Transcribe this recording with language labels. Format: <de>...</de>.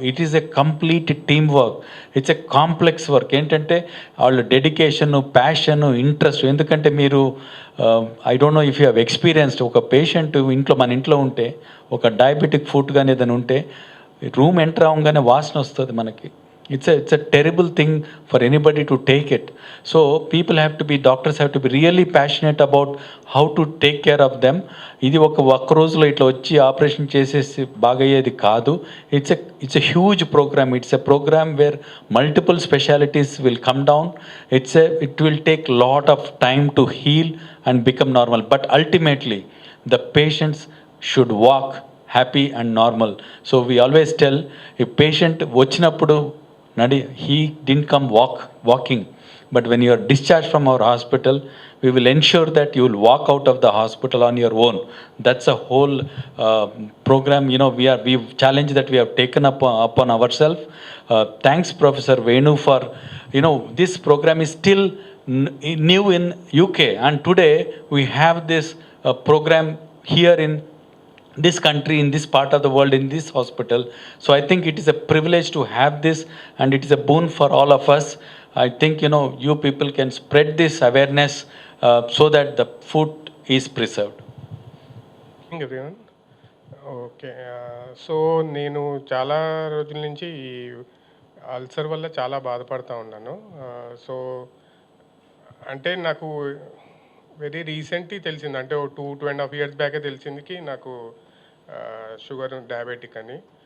<en>It is a complete team work, it's a complex work.</en> <te>ఏంటంటే వాళ్ళ dedication, passion, interest. ఎందుకంటే మీరు</te> <en>I don't know if you have experienced,</en> <te>ఒక patient మన ఇంట్లో ఉంటే, ఒక డయాబెటిక్ ఫుడ్ కానీ ఏదైనా ఉంటే, రూమ్ ఎంటర్ అవ్వగానే వాసన వస్తుంది మనకి.</te> <en>It's a terrible thing for anybody to take it. So people have to be, doctors have to be really passionate about how to take care of them.</en> <te>ఇది ఒక్క రోజులో ఇట్లా వచ్చి ఆపరేషన్ చేసేసి బాగయ్యేది కాదు.</te> <en>It's a huge program. It's a program where multiple specialties will come down. It will take lot of time to heal and become normal. But ultimately the patients should walk happy and normal. So we always tell, if patient వచ్చినప్పుడు he didn't come walking, but when you are discharged from our hospital, we will ensure that you will walk out of the hospital on your own. That's a whole program. We've challenge that we have taken upon ourselves. Thanks Professor Venu for, this program is still new in UK, and today we have this program here in this country, in this part of the world, in this hospital. So I think it is a privilege to have this, and it is a boon for all of us. I think you people can spread this awareness so that the food is preserved. Thank you everyone.</en> <te>Okay, so నేను చాలా రోజుల నుంచి ఈ ulcer వల్ల చాలా బాధపడుతూ ఉన్నాను. So అంటే నాకు వెరీ రీసెంట్లీ తెలిసింది, అంటే 2.5 years బ్యాకే తెలిసిందికి నాకు షుగర్, డయాబెటిక్ అని.</te>